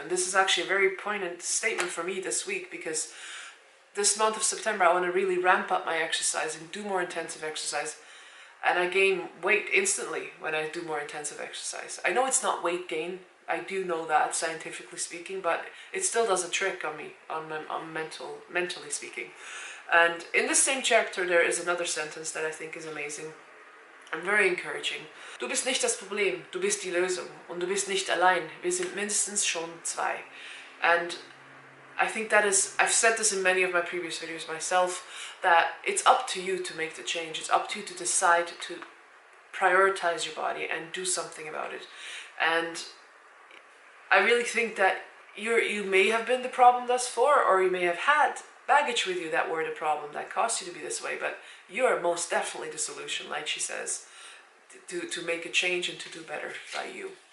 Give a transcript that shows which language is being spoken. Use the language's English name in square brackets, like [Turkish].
[English] And this is actually a very poignant statement for me this week, because this month of September I want to really ramp up my exercise and do more intensive exercise, and I gain weight instantly when I do more intensive exercise. I know it's not weight gain, I do know that scientifically speaking, but it still does a trick on me, mentally speaking. And in the same chapter there is another sentence that I think is amazing and very encouraging. [German] Du bist nicht das Problem, du bist die Lösung. Und du bist nicht allein, wir sind mindestens schon zwei. [English] And I think that is, I've said this in many of my previous videos myself, that it's up to you to make the change. It's up to you to decide to prioritize your body and do something about it. And I really think that you may have been the problem thus far, or you may have had baggage with you that were the problem that caused you to be this way, but you are most definitely the solution, like she says, to make a change and to do better by you.